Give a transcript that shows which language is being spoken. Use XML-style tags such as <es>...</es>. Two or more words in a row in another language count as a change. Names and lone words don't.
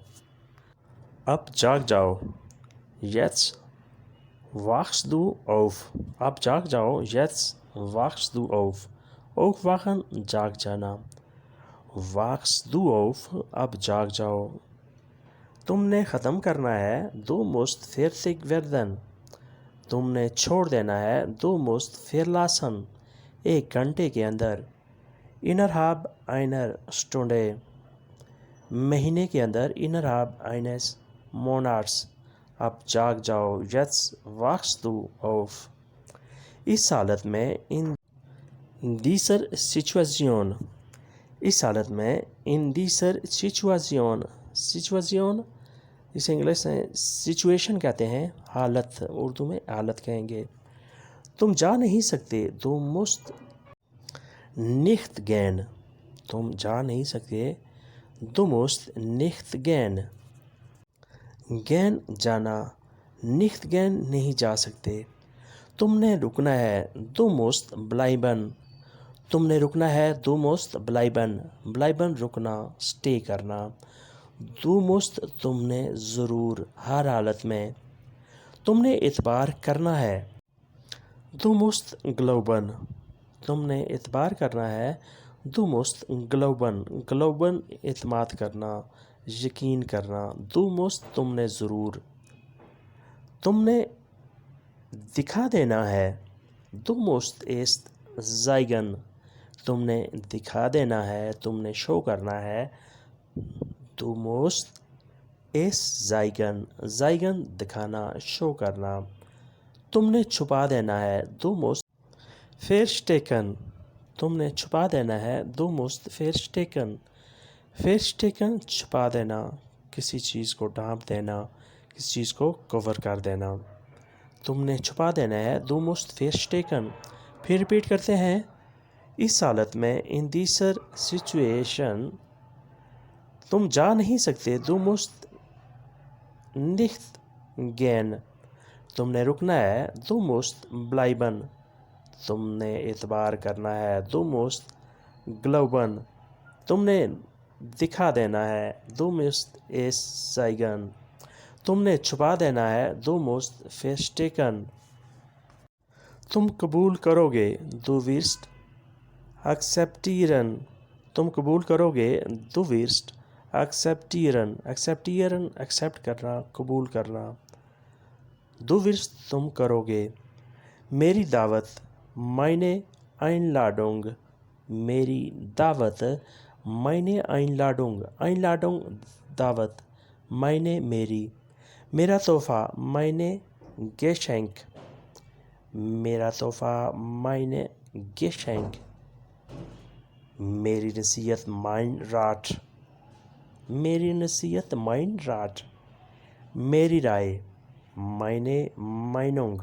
<ur>اب جاگ جاؤ,</ur> <de>jetzt wachst du auf।</de> <ur>اب جاگ جاؤ,</ur> <de>jetzt wachst du auf।</de> <ur>aufwachen جاگ جانا,</ur> <de>wachst du auf</de> <ur>اب جاگ جاؤ. تم نے ختم کرنا ہے,</ur> <de>Du musst fertig werden।</de> <ur>تم نے چھوڑ دینا ہے,</ur> <de>Du musst verlassen</de> <ur>ایک گھنٹے کے اندر,</ur> <de>innerhalb einer Stunde।</de> <ur>مہینے کے اندر,</ur> <de>innerhalb eines Monats।</de> <ur>اب جاگ جاؤ,</ur> <de>jetzt wachst du auf।</de> <ur>اس حالت میں,</ur> <de>in dieser Situation।</de> <ur>اس حالت میں,</ur> <de>in dieser Situation।</de> <ur>situation اسے انگلش میں سچویشن کہتے ہیں، حالت، اردو میں حالت کہیں گے. تم جا نہیں سکتے,</ur> <de>Du musst nicht gehen।</de> <ur>تم جا نہیں سکتے,</ur> <de>Du musst nicht gehen।</de> <ur>gehen जाना,</ur> <de>nicht gehen</de> <ur>نہیں جا سکتے. تم نے رکنا ہے,</ur> <de>Du musst bleiben।</de> <ur>تم نے رکنا ہے,</ur> <de>Du musst bleiben। bleiben</de> <ur>رکنا، سٹے کرنا.</ur> <de>Du musst</de> <ur>تم نے ضرور، ہر حالت میں. تم نے اعتبار کرنا ہے,</ur> <de>Du musst glauben।</de> <ur>تم نے اعتبار کرنا ہے,</ur> <de>Du musst glauben।</de> <ur>glauben اعتماد کرنا، یقین کرنا.</ur> <de>Du musst</de> <ur>تم نے ضرور. تم نے دکھا دینا ہے.</ur> <de>Du musst es zeigen.</de> <ur>تم نے دکھا دینا ہے, تم نے شو کرنا ہے.</ur> <de>Du musst es zeigen.</de> <ur>Zeigen دکھانا, شو کرنا. تم نے چھپا دینا ہے.</ur> <de>Du musst verstecken.</de> <ur>تم نے چھپا دینا ہے.</ur> <de>Du musst verstecken. Verstecken</de> <ur>چھپا دینا, کسی چیز کو ڈھانپ دینا, کسی چیز کو کور کر دینا. تم نے چھپا دینا ہے.</ur> <de>Du musst verstecken.</de> <ur>پھر ریپیٹ کرتے ہیں. اس حالت میں</ur> <de>in dieser Situation</de> <ur>تم جا نہیں سکتے.</ur> <de>Du musst nicht gehen.</de> <ur>تم نے رکنا ہے.</ur> <de>Du musst bleiben.</de> <ur>تم نے اعتبار کرنا ہے.</ur> <de>Du musst glauben.</de> <ur>تم نے دکھا دینا ہے.</ur> <de>Du musst es zeigen.</de> <ur>تم نے چھپا دینا ہے.</ur> <de>Du musst verstecken.</de> <ur>تم قبول کرو گے.</ur> <de>Du wirst akzeptieren.</de> <ur>تم قبول کرو گے.</ur> <de>Du wirst akzeptieren.</de> <ur>Akzeptieren ایکسیپٹ کرنا, قبول کرنا.</ur> <de>Du wirst</de> <ur>تم کرو گے. میری دعوت</ur> <de>meine Einladung.</de> <ur>میری دعوت</ur> <de>meine Einladung.</de> <ur>Einladung دعوت, meine میری. میرا تحفہ</ur> <de>meine Geschenk.</de> <ur>میرا تحفہ</ur> <de>meine Geschenk.</de> <ur>میری نصیحت</ur> <de>mein Rat.</de> <ur>میری نصیحت</ur> <de>mein Rat.</de> <ur>میری رائے</ur> <de>meine Meinung.</de>